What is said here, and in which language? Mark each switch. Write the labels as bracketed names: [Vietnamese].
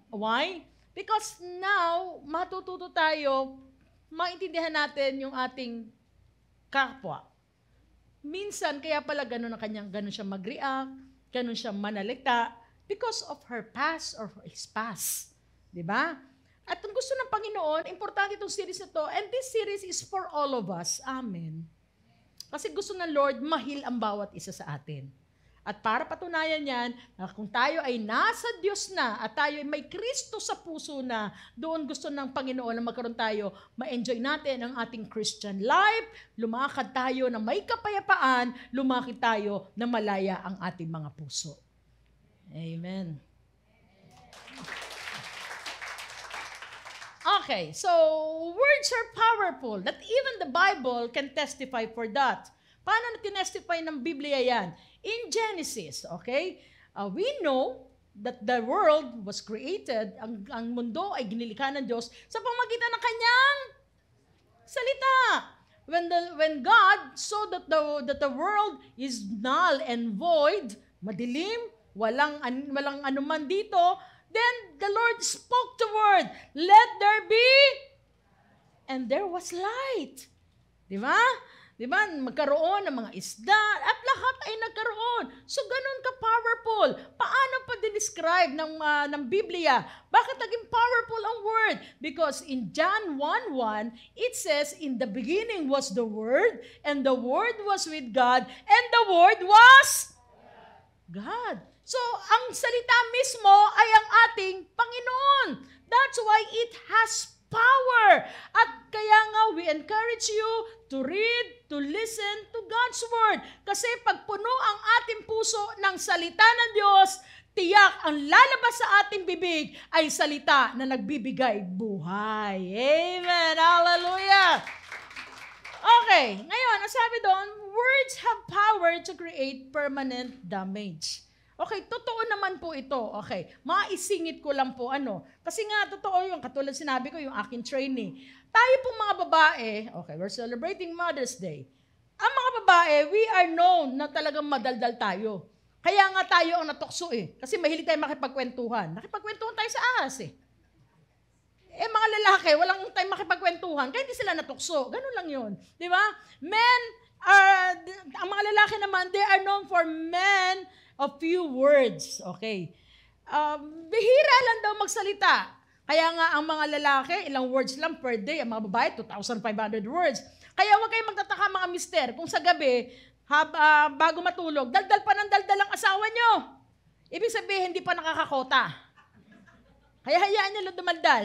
[Filipino] Why? Because now, matututo tayo, maintindihan natin yung ating kapwa. Minsan, kaya pala ganun siya mag-react, ganun siya manalita, [English] because of her past or his past. [Filipino] Diba? At kung gusto ng Panginoon, importante itong series na to, [English] and this series is for all of us. Amen. [Filipino] Kasi gusto ng Lord, mahil ang bawat isa sa atin. At para patunayan yan, na kung tayo ay nasa Diyos na, at tayo ay may Kristo sa puso na, doon gusto ng Panginoon na magkaroon tayo, ma-enjoy natin ang ating Christian life, lumakad tayo na may kapayapaan, lumakad tayo na malaya ang ating mga puso. Amen. [English] Okay, so words are powerful. That even the Bible can testify for that. [Filipino] Paano tinestify ng Biblia yan? [English] In Genesis, okay, we know that the world was created, [Filipino] ang mundo ay ginilikha ng Diyos sa pamamagitan ng kanyang salita. [English] When God saw that the world is null and void, [Filipino] madilim, walang anuman dito, [English] then the Lord spoke the word, let there be, and there was light. [Filipino] Di ba? Di ba? Magkaroon ng mga isda, at lahat ay nagkaroon. So, ganun ka-powerful. Paano pa dinescribe ng Biblia? Bakit naging powerful ang word? [English] Because in John 1:1, it says, in the beginning was the Word, and the Word was with God, and the Word was God. [Filipino] So, ang salita mismo ay ang ating Panginoon. [English] That's why it has power. [Filipino] At kaya nga, [English] we encourage you to read, to listen to God's Word. [Filipino] Kasi pag puno ang ating puso ng salita ng Diyos, tiyak ang lalabas sa ating bibig ay salita na nagbibigay buhay. [English] Amen. Hallelujah. Okay, [Filipino] ngayon, ang sabi doon, [English] words have power to create permanent damage. [Filipino] Okay, totoo naman po ito. Okay, maisingit ko lang po Kasi nga, totoo yung, katulad sinabi ko, yung aking trainee. Tayo pong mga babae, [English] okay, we're celebrating Mother's Day. [Filipino] Ang mga babae, [English] we are known [Filipino] na talagang madaldal tayo. Kaya nga tayo ang natukso Kasi mahilig tayo makipagkwentuhan. Nakipagkwentuhan tayo sa ahas mga lalaki, walang tayo makipagkwentuhan, kaya hindi sila natukso. Ganun lang yun. Di ba? [English] Men, [Filipino] ang mga lalaki naman, [English] they are known for men of few words. [Filipino] Okay. Bihira lang daw magsalita. Kaya nga ang mga lalaki, ilang words lang per day. Ang mga babae, 2,500 words. Kaya huwag kayong magtataka mga mister, kung sa gabi, bago matulog, daldal pa ng daldal ang asawa nyo. Ibig sabihin, hindi pa nakakakota. Kaya hayaan nyo lang dumaldal.